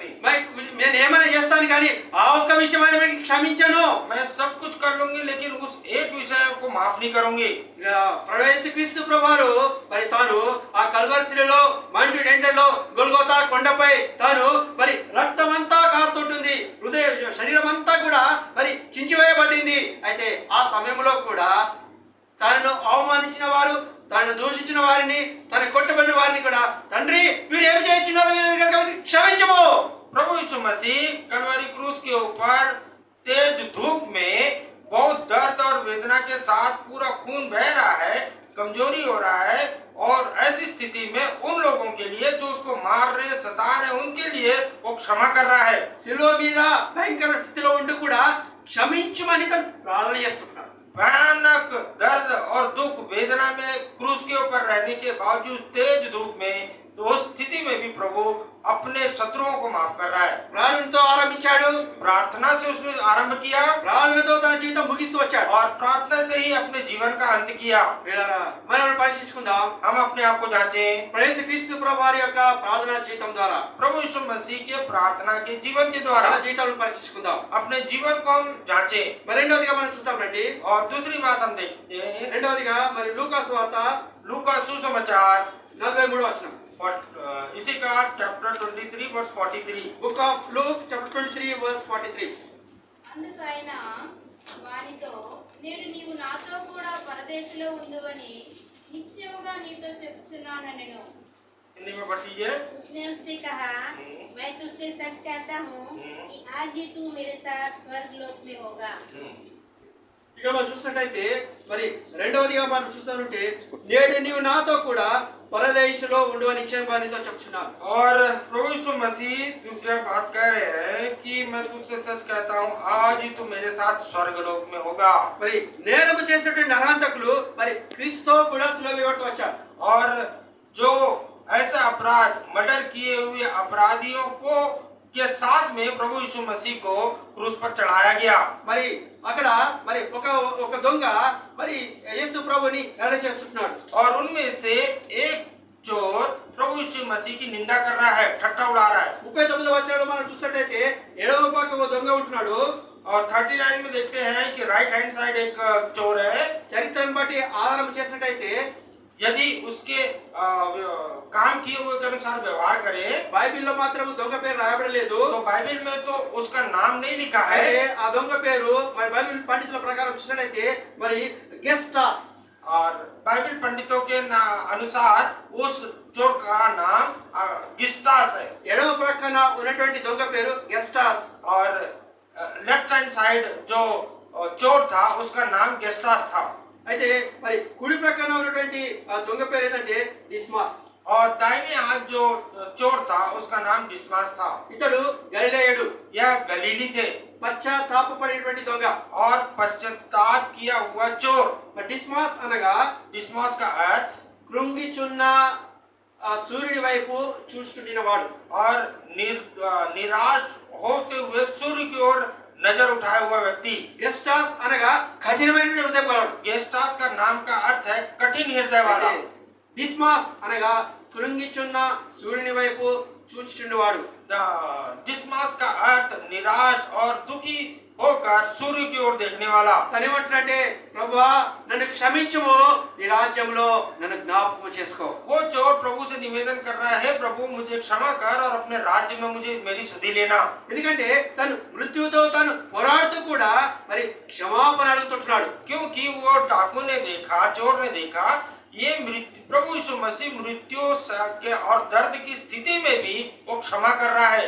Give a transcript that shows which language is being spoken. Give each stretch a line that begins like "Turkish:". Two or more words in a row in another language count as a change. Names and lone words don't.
Telugu: నేను ఏమైనా చేస్తాను కానీ ఆ ఒక్క విషయం అయితే మీకు క్షమించాను.
Hindi: मैं सब कुछ कर लूंगी, लेकिन उस एक विषय को माफ नहीं करूंगी।
Telugu: యేసుక్రీస్తు ప్రభువారు మరి తాను ఆ కల్వరిశిలలో మంటి టెంటలో గొల్గోతా కొండపై తాను మరి రక్తమంతా కారుతుంటుంది, హృదయ శరీరం అంతా కూడా మరి చించివేయబడింది. అయితే ఆ సమయంలో కూడా తనను అవమానించిన వారు, తనను దూషించిన వారిని, తన కొట్టబడిన వారిని కూడా తండ్రి వీరు ఏమి చేస్తున్నారు క్షమించము.
Hindi: प्रभु यीशु मसीह कलवरी क्रूस के ऊपर तेज धूप में बहुत दर्द और वेदना के साथ पूरा खून बह रहा है, कमजोरी हो रहा है, और ऐसी स्थिति में उन लोगों के लिए जो उसको मार रहे सता रहे उनके लिए वो क्षमा कर रहा है।
Telugu: శిలువ మీద భయంకర స్థితిలో ఉండి కూడా క్షమించమని తను ప్రార్థన చేస్తున్నాడు.
Hindi: भयानक दर्द और दुख वेदना में क्रूस के ऊपर रहने के बावजूद तेज धूप में, तो उस स्थिति में भी प्रभु अपने शत्रुओं को माफ कर रहा है।
Telugu: ప్రార్థనతో ఆరంభించాడు,
Hindi: प्रार्थना से उसने आरंभ किया
Telugu: ప్రార్థనతో తన జీవితం ముగిస్తూ వచ్చాడు.
Hindi: और प्रार्थना से ही अपने जीवन का अंत किया।
Telugu: వీళ్ళారా మనం పరీక్షించుకుందాం.
Hindi: हम अपने आप को जांचें
Telugu: యేసుక్రీస్తు ప్రభు వారి యొక్క ప్రార్థనా జీవితం ద్వారా
Hindi: प्रभु यीशु मसीह के प्रार्थना के जीवन के द्वारा
Telugu: మన జీవితాలను పరీక్షించుకుందాం.
Hindi: अपने जीवन को हम जांचें।
Telugu: మరి రెండవదిగా మనం చూస్తాం రండి.
Hindi: और दूसरी बात हम देखते हैं
Telugu: రెండవదిగా మరి లూకా సువార్త
Hindi: लूका सुसमाचार
Telugu: 43వ వచనం.
Hindi: इसी का
English: chapter 23 verse 43. Book of Luke chapter 23 verse 43.
Telugu: అందుకు ఆయన వానితో నేను నీవు నాతో కూడా పరదేశంలో ఉందువని నిశ్చయముగా నీతో చెప్పుచున్నానెను.
Hindi: हिंदी में पढ़ लीजिए। उसने उससे कहा मैं तुझसे सच कहता हूँ कि आज ही तू मेरे साथ स्वर्ग लोक में होगा।
Telugu: ఇక్కడ మనం చూసినట్టయితే మరి రెండవదిగా మనం చూస్తానంటే నేడు నీవు నాతో కూడా పరదేశంలో ఉండువ నిశ్చయంగా నీతో చెప్తున్నాను.
Hindi: और प्रभु यीशु मसीह दूसरा बात कह रहे हैं कि मैं तुझसे सच कहता हूँ आज ही तू मेरे साथ स्वर्गलोक में होगा।
Telugu: మరి నేరము చేసినటువంటి నరహంతకులు మరి క్రీస్తుతో కూడా సిలువ వేయబడుతూ వచ్చారు.
Hindi: और जो ऐसा अपराध मर्डर किए हुए अपराधियों को के साथ में प्रभु यीशु मसीह को क्रूस पर चढ़ाया गया।
Telugu: మరి అక్కడ మరి ఒక దొంగ మరి యేసు ప్రభుని హేళన చేస్తున్నాడు.
Hindi: और उनमें से एक चोर प्रभु यीशु मसीह की निंदा कर रहा है, ठट्टा उड़ा रहा है।
Telugu: 39వ వచనంలో మనం చూసినట్టయితే ఎడమ పక్క ఒక దొంగ ఉంటున్నాడు.
Hindi: और 39 में देखते हैं कि
English: right hand side
Hindi: एक चोर है।
Telugu: చరిత్రను బట్టి ఆధారం చేసినట్టయితే
Hindi: यदि उसके काम किए हुए के अनुसार व्यवहार करे,
Telugu: బైబిల్లో మాత్రం దొంగ పేరు రాయబడలేదు.
Hindi: तो बाइबल में तो उसका नाम नहीं लिखा
Telugu: అయితే
Hindi: है।
Telugu: ఆ దొంగ పేరు మరి బైబిల్ పండితుల ప్రకారం చూసినట్టయితే మరి గెస్టాస్.
Hindi: और बाइबल पंडितों के अनुसार उस चोर का नाम गिस्टास है।
Telugu: ఎడమ ప్రక్కన ఉన్నటువంటి దొంగ పేరు గెస్టాస్.
Hindi: और
English: left hand side
Hindi: जो चोर था उसका नाम गेस्टास था।
Telugu: అయితే మరి కుడి ప్రక్కన ఉన్నటువంటి ఆ దొంగ పేరు ఏంటంటే డిస్మాస్.
Hindi: और दाहिने हाथ जो चोर था उसका नाम डिस्मास था।
Telugu: ఇతడు గలిలయుడు,
Hindi: यह गलीली थे
Telugu: పశ్చాత్తాపపడినటువంటి దొంగ.
Hindi: और पश्चाताप किया हुआ चोर।
Telugu: మరి డిస్మాస్ అనగా
Hindi: डिस्मास का अर्थ
Telugu: కృంగిచున్న ఆ సూర్యుని వైపు చూస్తుండిన వాడు.
Hindi: और निराश होते हुए सूर्य की ओर नजर उठाया हुआ व्यक्ति।
Telugu: గెస్టాస్ అనగా కఠినమైన హృదయం గలవాడు.
Hindi: गेस्टास का नाम का अर्थ है कठिन हृदय वाला।
Telugu: డిస్మాస్ అనగా కృంగిచున్న సూర్యుని వైపు చూచుచుండువాడు.
Hindi: डिस्मास का अर्थ निराश और दुखी होकर सूर्य की ओर देखने वाला।
Telugu: తను ఏమంటున్నాడంటే ప్రభువా నన్ను క్షమించుము, నీ రాజ్యంలో నన్ను జ్ఞాపకం చేసుకో.
Hindi: वो चोर प्रभु से निवेदन कर रहा है, प्रभु मुझे क्षमा कर और अपने राज्य में मुझे मेरी सुधि लेना।
Telugu: ఎందుకంటే తను మృత్యువుతో తను పోరాడుతూ కూడా మరి క్షమాపణ అడుగుతున్నాడు.
Hindi: क्योंकि वो डाकू ने देखा, चोर ने देखा, ये मृत्यु प्रभु यीशु मसीह मृत्यु के और दर्द की स्थिति में भी वो क्षमा कर रहा है।